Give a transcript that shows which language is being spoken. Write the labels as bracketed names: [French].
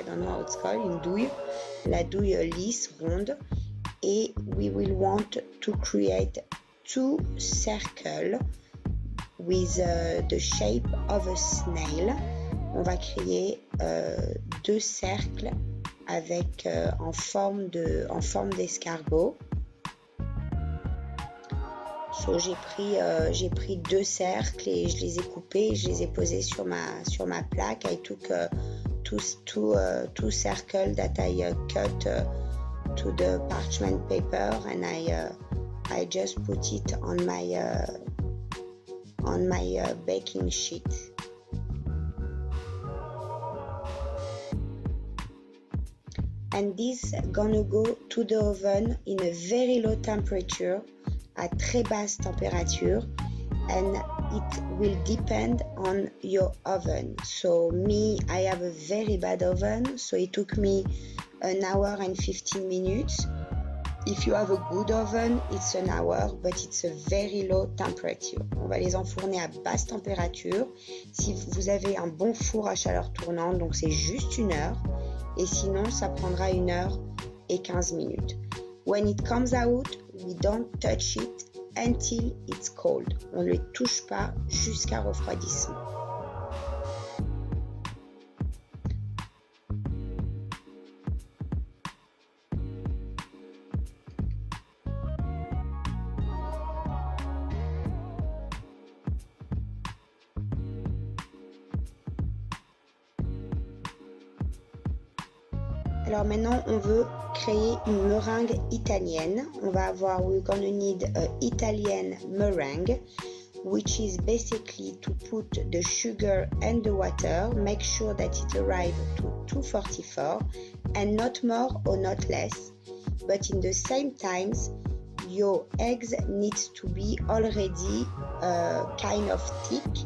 [English] I don't know how it's called, [French] une douille, la douille lisse, ronde. [English] Et we will want to create 2 circles with the shape of a snail. [French] On va créer 2 cercles avec en forme d'escargot. So j'ai pris 2 cercles et je les ai coupés, je les ai posés sur ma plaque. [English] I took two circles that I cut to the parchment paper, and I just put it on my baking sheet. And this gonna go to the oven in a very low temperature, [French] à très basse température, [English] and it will depend on your oven. So me, I have a very bad oven, so it took me an hour and 15 minutes. If you have a good oven, it's an hour, but it's a very low temperature. [French] On va les enfourner à basse température. Si vous avez un bon four à chaleur tournante, donc c'est juste 1 heure. Et sinon, ça prendra 1 heure et 15 minutes. [English] When it comes out, we don't touch it until it's cold. [French] On ne le touche pas jusqu'à refroidissement. Alors maintenant, on veut créer une meringue italienne. On va avoir, [English] we're gonna need an Italian meringue, which is basically to put the sugar and the water, make sure that it arrives to 244 and not more or not less. But in the same times, your eggs needs to be already kind of thick.